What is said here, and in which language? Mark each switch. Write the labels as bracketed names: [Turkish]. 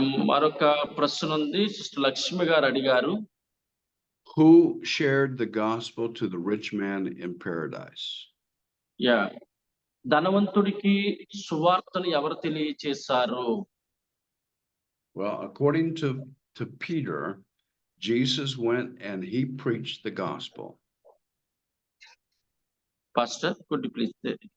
[Telugu] మరొక ప్రశ్న ఉంది, సిస్టర్ లక్ష్మి గారు అడిగారు. [English] Who shared the gospel to the rich man in paradise? [Telugu] Yeah ధనవంతుడికి సువార్తను ఎవరు తెలియచేశారు? [English] Well, according to Peter, Jesus went and he preached the gospel. Pastor, could you please say?